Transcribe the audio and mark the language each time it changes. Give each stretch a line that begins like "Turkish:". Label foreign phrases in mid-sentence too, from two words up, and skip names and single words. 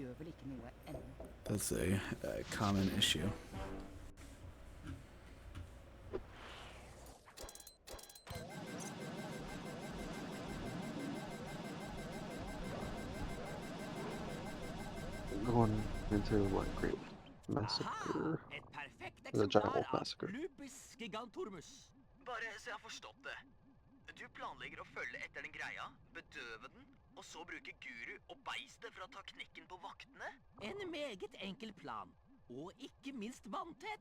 English: That's a common issue. Going into what Great Massacre.
Norwegian: Et perfekt
English: The Giant Wolf
Norwegian: eksemplar av Massacre.
Latin: Lupus gigantormus.
Norwegian: Bare så jeg har forstått det. Du planlegger å følge etter den greia, bedøve den, og så bruke guru og beistet for å ta knekken på vaktene? En meget enkel plan, og ikke minst vanntett.